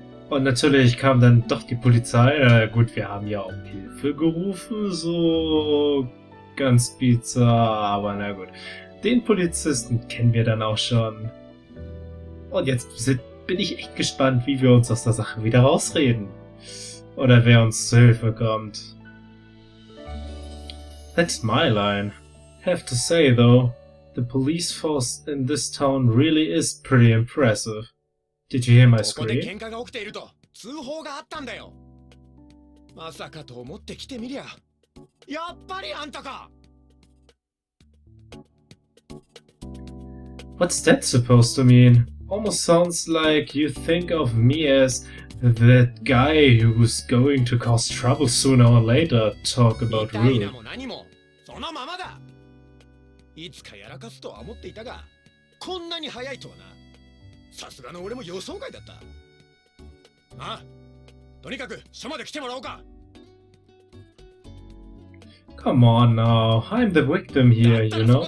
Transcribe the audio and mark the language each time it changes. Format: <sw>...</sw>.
<de>Und natürlich kam dann doch die Polizei. Gut, wir haben ja um Hilfe gerufen, so ganz bizarr, aber na gut. Den Polizisten kennen wir dann auch schon. Und jetzt bin ich echt gespannt, wie wir uns aus der Sache wieder rausreden. Oder wer uns zu Hilfe kommt.</de> <en>That's my line. Have to say though, the police force in this town really is pretty impressive. Did you hear my scream?</en> <ja>通報があったんだよ。まさかと思って来てみりゃ。やっぱりあんたか。</ja> <en>What's that supposed to mean? Almost sounds like you think of me as that guy who's going to cause trouble sooner or later. Talk about rude.</en> <ja>そのままだ。いつかやらかすとは思っていたが、こんなに早いとはな。さすがの俺も予想外だった。ああ、とにかく署まで来てもらおうか。</ja> <en>Come on now, I'm the victim here, you know.</en>